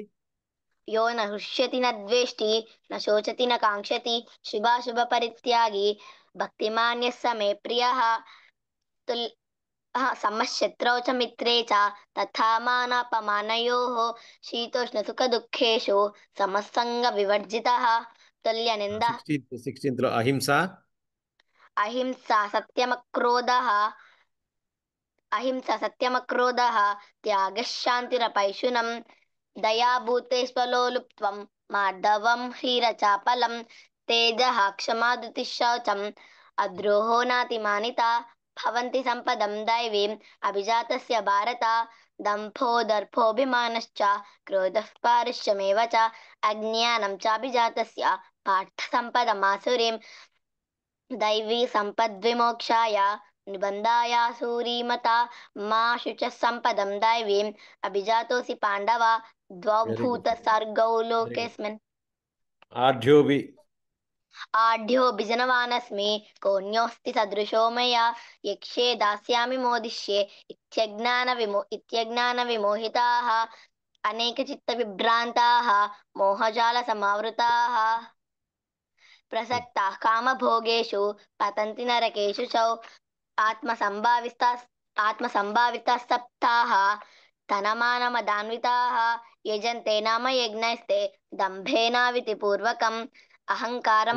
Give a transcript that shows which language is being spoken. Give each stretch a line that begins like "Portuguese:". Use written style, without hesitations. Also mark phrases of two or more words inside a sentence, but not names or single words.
Sanskrit: यो न हृष्यति न द्वेष्टि न शोचति न काङ्क्षति शुभाशुभपरित्यागी भक्तिमान् यः स मे प्रियः तुल् समशत्रौ च मित्रे च तथा मानापमानयोः शीतोष्णसुखदुःखेषु समसङ्गविवर्जितः तुल्यनिन्दः
Telugu: 16th లో అహింస
Sanskrit: अहिंसा सत्यमक्रोधः त्यागः शान्तिरपैशुनम् दयाभूते स्वलोलुप्त्वं मार्दवं ह्रीरचापलं तेजः क्षमा धृतिः शौचम् अद्रोहो नातिमानिता भवन्ति सम्पदं दैवीम् अभिजातस्य भारत दम्भो दर्भोऽभिमानश्च क्रोधः पारुष्यमेव च अज्ञानं चाभिजातस्य पार्थ सम्पदमासुरीम् दैवी सम्पद्विमोक्षाय निबन्धायासूरीमता मा शुचः सम्पदं दैवीम् अभिजातोऽसि पाण्डव द्वौ
English: very good,
Sanskrit: भूतसर्गौ
English: very good.
Sanskrit: लोकेऽस्मिन् ఆఢ్యోబి आढ्योऽभिजनवानस्मि कोऽन्योऽस्ति सदृशो मया यक्ष्ये दास्यामि मोदिष्ये इत्यज्ञानविमोहिताः अनेकचित्तविभ्रान्ताः मोहजालसमावृताः प्रसक्ताः कामभोगेषु पतन्ति नरकेषु च आत्मसम्भाविताः आत्मसम्भाविताः सप्ताः धनमानमदान्विताः यजन्ते नाम यज्ञैस्ते दम्भेनावितिपूर्वकम् अहङ्कारं